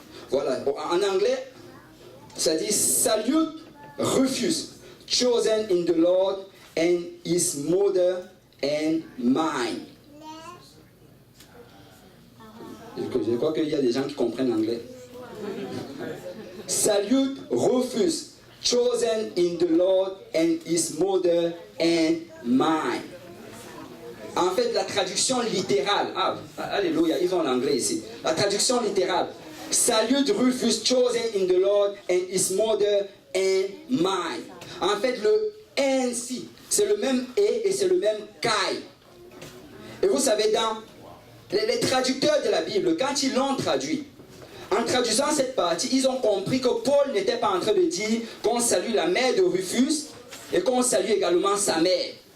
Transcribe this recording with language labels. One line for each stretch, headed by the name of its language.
French: Voilà, en anglais, ça dit
English: Salute Rufus, chosen in the Lord and his mother and mine.
French: Je crois qu'il y a des gens qui comprennent l'anglais.
English: Salute Rufus, chosen in the Lord and his mother and mine.
French: En fait, la traduction littérale, alléluia, ils ont l'anglais ici. La traduction littérale,
English: Salute Rufus, chosen in the Lord and his mother and mine.
French: En fait, le ainsi, c'est le même et c'est le même kai. Et vous savez, dans les traducteurs de la Bible, quand ils l'ont traduit, en traduisant cette partie, ils ont compris que Paul n'était pas en train de dire qu'on salue la mère de Rufus et qu'on salue également sa mère.